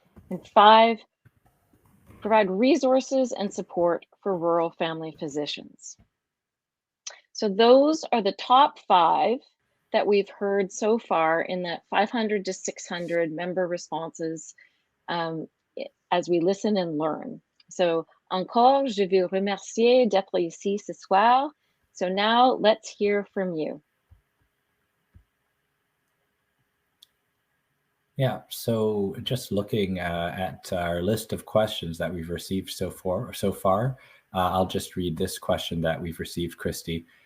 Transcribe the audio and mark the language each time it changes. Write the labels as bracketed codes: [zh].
[en] And 5, provide resources and support for rural family physicians. So those are the top 5 that we've heard so far in that 500 to 600 member responses as we listen and learn. [fr] So, encore, je veux remercier d'être ici ce soir. [en] So now let's hear from you. Yeah, so just looking at our list of questions that we've received so far, I'll just read this question that we've received, Christy.